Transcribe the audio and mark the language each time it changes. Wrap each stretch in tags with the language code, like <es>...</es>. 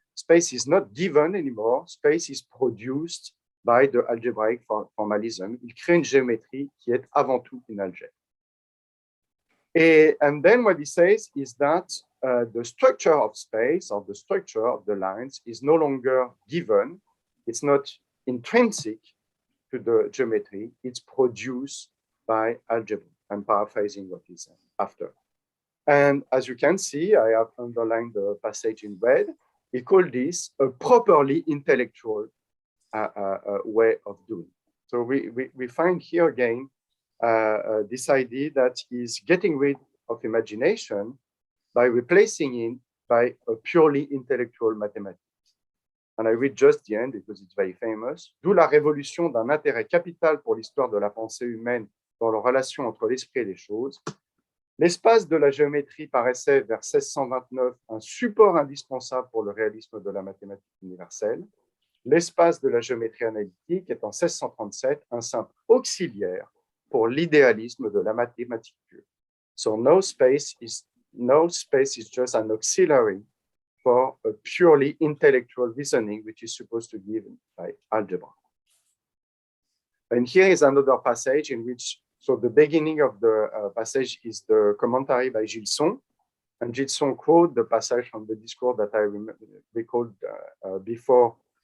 <en>Space is not given anymore, space is produced by the algebraic formalism.</en> <fr>Il crée une géométrie qui est avant tout une algèbre.</fr> <en>And then what he says is that the structure of space or the structure of the lines is no longer given. It's not intrinsic to the geometry. It's produced by algebra. I'm paraphrasing what he said after. And as you can see, I have underlined the passage in red. He called this a properly intellectual way of doing. So we find here again this idea that he's getting rid of imagination by replacing it by a purely intellectual mathematics. And I read just the end because it's very famous.</en> <fr>D'où la révolution d'un intérêt capital pour l'histoire de la pensée humaine dans la relation entre l'esprit et les choses. L'espace de la géométrie paraissait vers 1629 un support indispensable pour le réalisme de la mathématique universelle. L'espace de la géométrie analytique est en 1637 un simple auxiliaire pour l'idéalisme de la mathématique pure.</fr> <en>So no space is just an auxiliary for a purely intellectual reasoning, which is supposed to be given by algebra. And here is another passage in which, so the beginning of the passage is the commentary by Gilson, and Gilson quote the passage from the discourse that I recalled before,</en>